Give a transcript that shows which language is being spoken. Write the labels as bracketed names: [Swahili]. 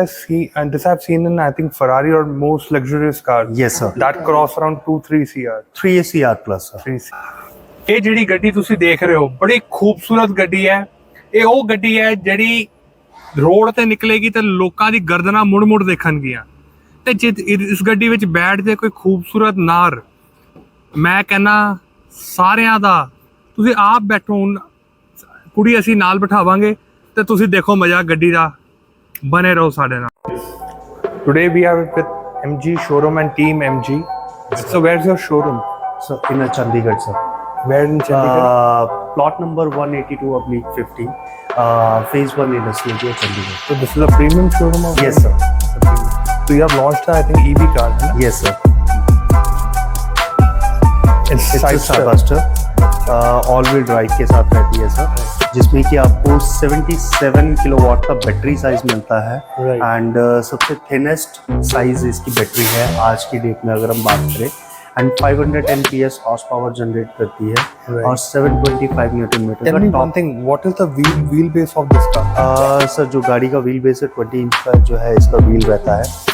[English] I see, and this I've seen in I think Ferrari or most luxurious cars. Yes, sir. That cross around 2-3 CR. 3 CR plus, sir. 3 CR. [Punjabi] ਇਹ ਜਿਹੜੀ ਗੱਡੀ ਤੁਸੀਂ ਦੇਖ ਰਹੇ ਹੋ ਬੜੀ ਖੂਬਸੂਰਤ ਗੱਡੀ ਹੈ। ਇਹ ਉਹ ਗੱਡੀ ਹੈ ਜਿਹੜੀ ਰੋਡ ਤੇ ਨਿਕਲੇਗੀ ਤੇ ਲੋਕਾਂ ਦੀ ਗਰਦਨਾਂ ਮੁੜ-ਮੁੜ ਦੇਖਣਗੀਆਂ ਤੇ ਜੇ ਇਸ ਗੱਡੀ ਵਿੱਚ ਬੈਠ ਜੇ ਕੋਈ ਖੂਬਸੂਰਤ ਨਾਰ, ਮੈਂ ਕਹਿੰਦਾ ਸਾਰਿਆਂ ਦਾ ਤੁਸੀਂ ਆਪ ਬੈਠੋ, ਕੁੜੀ ਅਸੀਂ ਨਾਲ ਬਿਠਾਵਾਂਗੇ ਤੇ ਤੁਸੀਂ ਦੇਖੋ ਮਜ਼ਾ ਗੱਡੀ ਦਾ। ਬਨੇ ਰਹੋ ਸਾਡੇ ਨਾਲ। [English] Today we are with MG showroom and team MG. So where's your showroom? So in Chandigarh, sir. Where in Chandigarh? Plot number 182/15. Phase 1 Industrial Area, Chandigarh. So this is a premium showroom of Yes, sir. So you have launched I think EV car. Yes, sir. It's a Starbuster. [Hindi] All-wheel drive के साथ रहती है sir, जिसमें कि आपको 77 kilowatt का battery size मिलता है। एंड सबसे थिनेस्ट साइज इसकी बैटरी है आज की डेट में अगर हम बात करें। And 510 PS horse power generate करती है और 725 Newton metre. [English] Tell me one thing, what is the wheel base of this car? [Hindi] Sir जो गाड़ी का व्हील बेस है 20 इंच का जो है इसका व्हील रहता है।